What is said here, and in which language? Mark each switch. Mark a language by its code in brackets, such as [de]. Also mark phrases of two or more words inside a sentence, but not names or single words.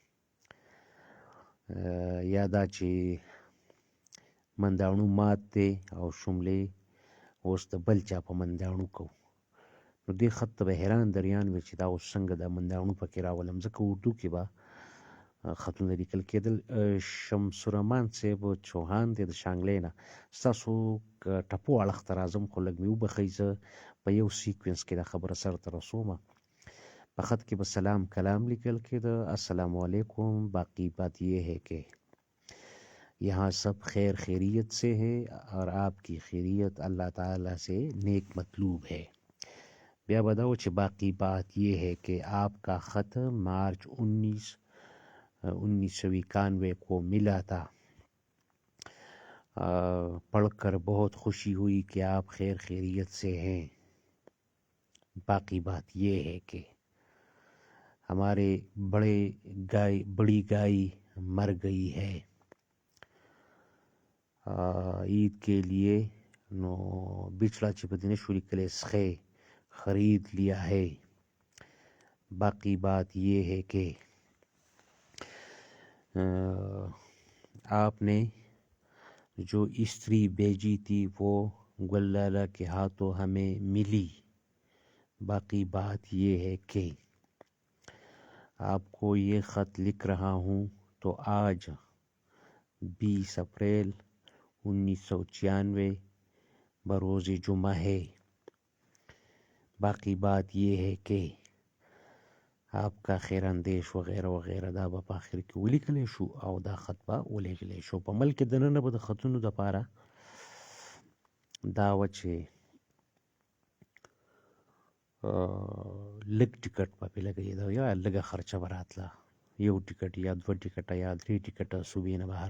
[ps] یا دا چې منداڼو مات دی او شملې اوس د بل چا په منداڼو کو، نو دې خط ته به حیران دریان وې چې دا اوس څنګه د منداڼو پکې راولم، ځکه اردو کې به خطونه لیکل کېدل. شمس الرحمن صاحب چوهان دی د شانګلې نه. ستاسو ټپو اړخ ته راځم خو لږ مې وبښئ، زه په یو سیکوینس کې دا خبره سر ته رسومه. په خط کې به سلام کلام لیکل کېده، [ar] السلام علیکم، [ur] باقی بات یہ ہے کہ یہاں سب خیر خیریت سے ہے اور آپ کی خیریت اللہ تعالیٰ سے نیک مطلوب ہے. [ps] بیا به دا و چې [ur] باقی بات یہ ہے کہ آپ کا خط مارچ 1991 کو ملا تھا، پڑھ کر بہت خوشی ہوئی کہ آپ خیر خیریت سے ہیں. باقی بات یہ ہے کہ ہمارے بڑی گائے مر گئی ہے، عید کے لیے نو بچڑا [ps] چې په دې نشو لیکلی [ur] سخی خرید لیا ہے. باقی بات یہ ہے کہ آپ نے جو استری بیجی تھی وہ گل لالا کے ہاتھوں ہمیں ملی. باقی بات یہ ہے کہ آپ کو یہ خط لکھ رہا ہوں تو آج 20 اپریل 1996 بروز جمعہ ہے. باقی بات یہ ہے کہ آپ کا خیر اندیش وغیرہ وغیرہ [ps] دا به په آخر کې ولیکلی شو او دا خط به ولیږلی شو. په ملک دننه به د خطونو دپاره دا وه چې لږ ټیکټ به پرې لګېده یا لږه خرچه به راتله، 1 ټیکټ یا 2 ټیکټه یا 3 ټیکټه صوبې نه بهر.